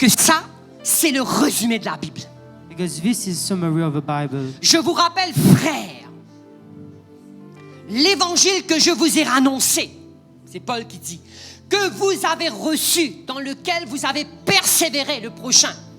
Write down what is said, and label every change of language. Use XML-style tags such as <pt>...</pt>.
<fr>que ça, c'est le résumé de la Bible.</fr> <en>Because this is summary of the Bible.</en> <fr>Je vous rappelle, frères, l'évangile que je vous ai annoncé, c'est Paul qui dit, que vous avez reçu, dans lequel vous avez persévéré, le prochain.</fr>